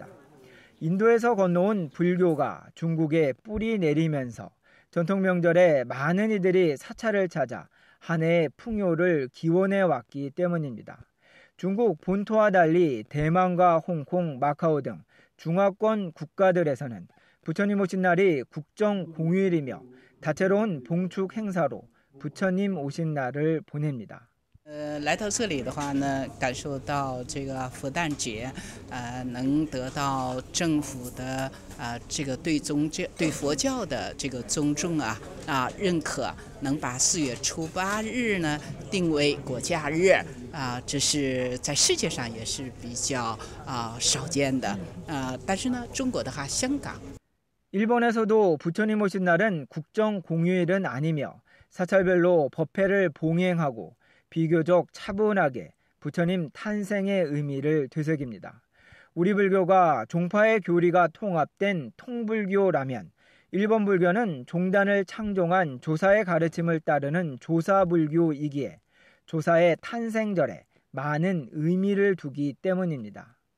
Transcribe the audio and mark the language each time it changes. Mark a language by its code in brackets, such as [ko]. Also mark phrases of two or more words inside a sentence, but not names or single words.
[ko] 인도에서 건너온 불교가 중국에 뿌리 내리면서 전통 명절에 많은 이들이 사찰을 찾아 한 해의 풍요를 기원해 왔기 때문입니다. 중국 본토와 달리 대만과 홍콩, 마카오 등 중화권 국가들에서는 부처님 오신 날이 국정 공휴일이며 다채로운 봉축 행사로 부처님 o신 날을 보냅니다. [zh] 来到这里的话呢，感受到这个佛诞节，能得到政府的这个对佛教的这个尊重认可，能把4月初8日呢定为国假日这是在世界上也是比较少见的但是呢，中国的话，香港。 [ko] 일본에서도 부처님 오신 날은 국정 공휴일은 아니며 사찰별로 법회를 봉행하고 비교적 차분하게 부처님 탄생의 의미를 되새깁니다. 우리 불교가 종파의 교리가 통합된 통불교라면 일본 불교는 종단을 창종한 조사의 가르침을 따르는 조사불교이기에 조사의 탄생절에 많은 의미를 두기 때문입니다.